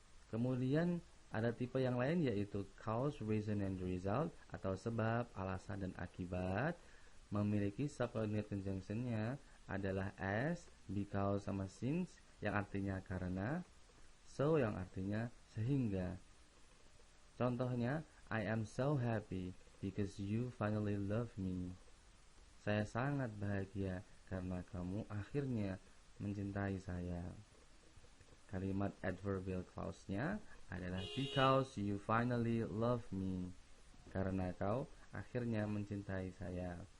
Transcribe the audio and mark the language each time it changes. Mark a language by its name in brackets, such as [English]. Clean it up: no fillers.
[Indonesian] Kemudian ada tipe yang lain, yaitu [English] cause, reason, and result [Indonesian] atau sebab, alasan, dan akibat. Memiliki subordinate conjunction-nya adalah as, because, sama since yang artinya karena, so yang artinya sehingga. [English] Contohnya, I am so happy because you finally love me. [Indonesian] Saya sangat bahagia karena kamu akhirnya mencintai saya. Kalimat adverbial clause-nya adalah [English] because you finally love me, [Indonesian] karena kau akhirnya mencintai saya.